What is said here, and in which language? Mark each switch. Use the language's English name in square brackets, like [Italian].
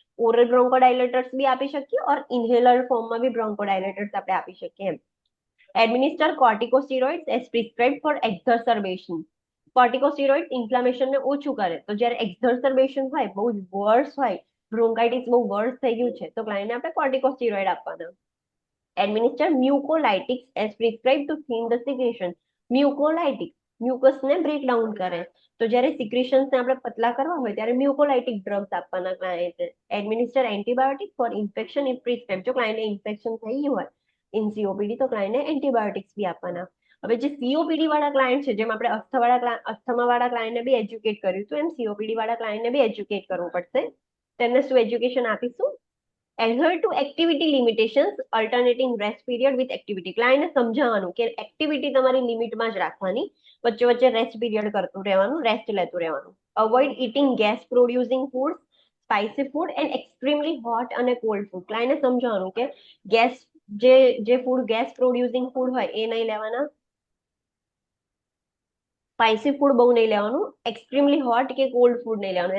[Gujarati] Oral બ્રોન્કોડાયલેટર્સ બી આપી શકીએ, ઓર inhaler ફોર્મમાં બી બ્રોન્કોડાયલેટર્સ આપણે આપી શકીએ એમ. [English] Administer corticosteroids as prescribed for exacerbation. [Gujarati] કોર્ટિકોસ્ટેરોઇડ ઇન્ફ્લામેશનને ઓછું કરે. તો જ્યારે એક્ઝર્સર્બેશન હોય, બહુ જ વર્સ હોય, બ્રોન્કાઇટિસ બહુ વર્સ થઈ ગયું છે, તો ક્લાયન્ટને આપણે કોર્ટિકોસ્ટેરોઇડ આપવાના. [English] Administer mucolytics as prescribed to thin the secretion. [Gujarati] Mucolytic, મ્યુકસને break down કરે. તો જ્યારે સિક્રેશન્સને આપણે પતલા કરવા હોય ત્યારે મ્યુકોલાઇટિક ડ્રગ્સ આપવાના ક્લાયન્ટને. [English] Administer antibiotic for infection if prescribe. [Gujarati] જો ક્લાયન્ટને ઇન્ફેક્શન થઈ ગયું હોય ઇન સીઓપીડી તો ક્લાયન્ટને એન્ટીબાયોટિક્સ બી આપવાના. હવે જે સીઓપીડી વાળા ક્લાયન્ટ છે, જેમ આપણે અસ્થમા વાળા ક્લાયન્ટને બી એજ્યુકેટ કર્યું હતું, એમ સીઓપીડી વાળા ક્લાયન્ટને બી એજ્યુકેટ કરવું પડશે. તેમને શું એજ્યુકેશન આપીશું? [English] Adhere to activity limitations, alternating rest period with activity. [Gujarati] ક્લાયન્ટને સમજાવવાનું કે એક્ટિવિટી તમારી લિમિટમાં જ રાખવાની, વચ્ચે વચ્ચે રેસ્ટ પીરિયડ કરતું રહેવાનું, રેસ્ટ લેતું રહેવાનું. [English] Avoid eating gas producing food, spicy food and extremely hot અને cold food. [Gujarati] ક્લાયન્ટને સમજાવવાનું કે ગેસ જે ફૂડ ગેસ પ્રોડ્યુસિંગ ફૂડ હોય એ નહીં લેવાના, સ્પાઇસી ફૂડ બહુ નહીં લેવાનું, એક્સ્ટ્રીમલી હોટ કે કોલ્ડ ફૂડ નહીં લેવાનું.